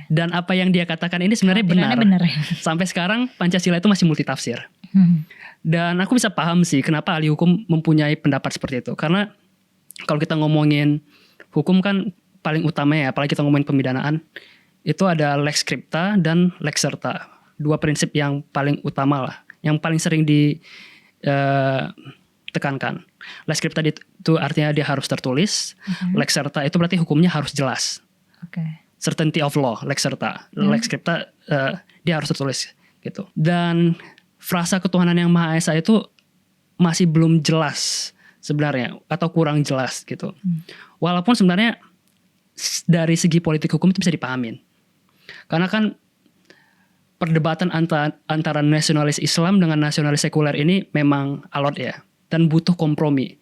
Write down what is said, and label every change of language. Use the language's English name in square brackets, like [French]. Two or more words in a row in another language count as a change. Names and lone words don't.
[Indonesian] Dan apa yang dia katakan ini sebenarnya benar. Benar ya. Sampai sekarang Pancasila itu masih multitafsir. Dan aku bisa paham sih kenapa ahli hukum mempunyai pendapat seperti itu. Karena kalau kita ngomongin hukum kan paling utama ya, apalagi kita ngomongin pemidanaan, itu ada [Latin] lex scripta [Indonesian] dan [Latin] lex serta. [Indonesian] Dua prinsip yang paling utama lah, yang paling sering ditekankan. [Latin] Lex scripta [Indonesian] itu artinya dia harus tertulis. [Latin] Lex serta [Indonesian] itu berarti hukumnya harus jelas. [English] Certainty of law, [Latin] lex serta. Lex scripta [Indonesian] dia harus tertulis gitu. Dan frasa ketuhanan yang Maha Esa itu masih belum jelas sebenarnya, atau kurang jelas gitu. Walaupun sebenarnya dari segi politik hukum itu bisa dipahamin. Karena kan perdebatan antara nasionalis Islam dengan nasionalis sekuler ini memang alot ya, dan butuh kompromi.